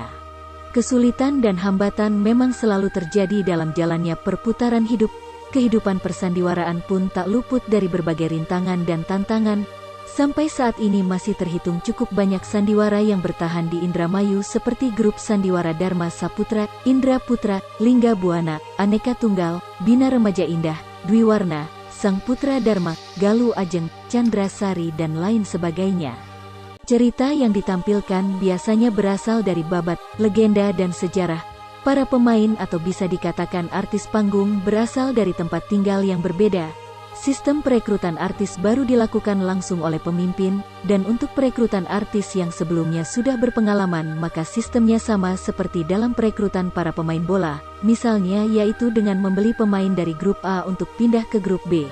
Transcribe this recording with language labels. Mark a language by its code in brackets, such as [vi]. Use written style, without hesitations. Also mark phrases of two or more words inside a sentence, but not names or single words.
[id] Kesulitan dan hambatan memang selalu terjadi dalam jalannya perputaran hidup. Kehidupan persandiwaraan pun tak luput dari berbagai rintangan dan tantangan. Sampai saat ini masih terhitung cukup banyak sandiwara yang bertahan di Indramayu seperti grup sandiwara Dharma Saputra, Indra Putra, Lingga Buana, Aneka Tunggal, Bina Remaja Indah, Dwi Warna, Sang Putra Dharma, Galuh Ajeng, Chandra Sari dan lain sebagainya. Cerita yang ditampilkan biasanya berasal dari babat, legenda dan sejarah. Para pemain atau bisa dikatakan artis panggung berasal dari tempat tinggal yang berbeda. Sistem perekrutan artis baru dilakukan langsung oleh pemimpin, dan untuk perekrutan artis yang sebelumnya sudah berpengalaman maka sistemnya sama seperti dalam perekrutan para pemain bola, misalnya yaitu dengan membeli pemain dari grup A untuk pindah ke grup B.